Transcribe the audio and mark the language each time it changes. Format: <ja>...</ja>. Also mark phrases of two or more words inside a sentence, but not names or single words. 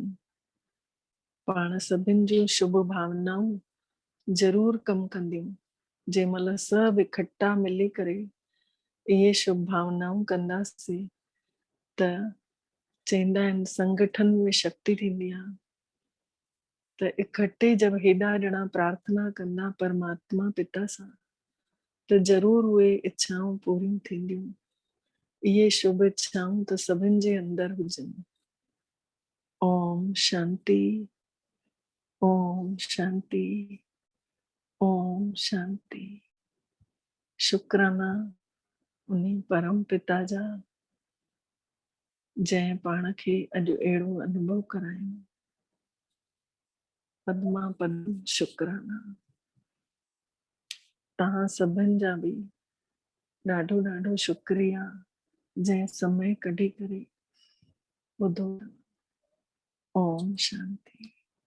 <sd>पाण सभिनि जूं शुभ भावनाऊं ज़रूरु कमु कंदियूं। जंहिं महिल सभु इकट्ठा मिली करे इहे शुभ भावनाऊं कंदासीं त चवंदा आहिनि संगठन में शक्ति थींदी आहे। त इकट्ठे जब हेॾा ॼणा प्रार्थना कंदा परमात्मा पिता सां त ज़रूरु उहे इच्छाऊं पूरियूं थींदियूं। इहे शुभ इच्छाऊं त सभिनि जे अंदर हुजनि। ओम शांति, ओम शांति, ओम शांति। शुक्राना उन्हीं परम पिता जा जंहिं पाण खे अॼु अहिड़ो अनुभव करायो। पद्मा पद्म शुक्राना। तव्हां सभिनि जा बि ॾाढो ॾाढो शुक्रिया जंहिं समय कढी करे ॿुधो। ओम शांति।</sd>